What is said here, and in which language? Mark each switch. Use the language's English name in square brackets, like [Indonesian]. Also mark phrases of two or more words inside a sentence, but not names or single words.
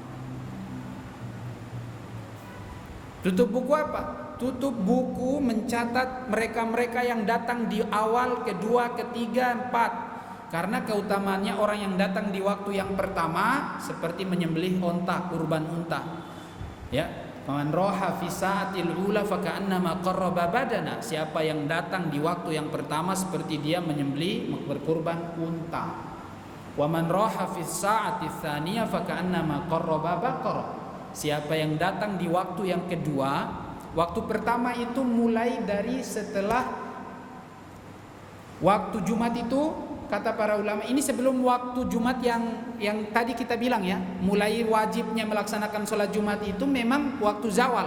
[Indonesian] Tutup buku apa? Tutup buku mencatat mereka-mereka yang datang di awal, kedua, ketiga, empat. Karena keutamaannya orang yang datang di waktu yang pertama seperti menyembelih onta, kurban unta. Ya, [Arabic] من راح في الساعة الأولى فكأنما قرب بدنة. [Indonesian] Siapa yang datang di waktu yang pertama seperti dia menyembelih berkurban unta. [Arabic] ومن راح في الساعة الثانية فكأنما قرب بقرة. [Indonesian] Siapa yang datang di waktu yang kedua, waktu pertama itu mulai dari setelah waktu Jumat itu. Kata para ulama, ini sebelum waktu Jumat yang tadi kita bilang ya, mulai wajibnya melaksanakan sholat Jumat itu memang waktu zawal.